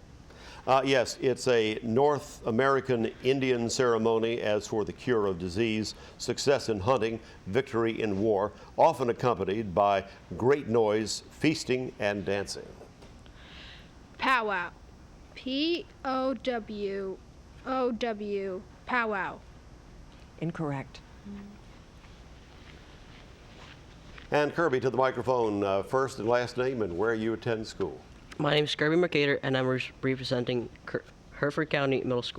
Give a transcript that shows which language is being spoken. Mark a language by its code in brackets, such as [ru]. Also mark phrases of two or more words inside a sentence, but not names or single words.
[en] Yes, it's a North American Indian ceremony as for the cure of disease, success in hunting, victory in war, often accompanied by great noise, feasting, and dancing. Powwow. P-O-W-O-W, powwow. Incorrect. And Kirby, to the microphone, first and last name and where you attend school. My name is Kirby Mercator, and I'm representing Hereford County Middle School.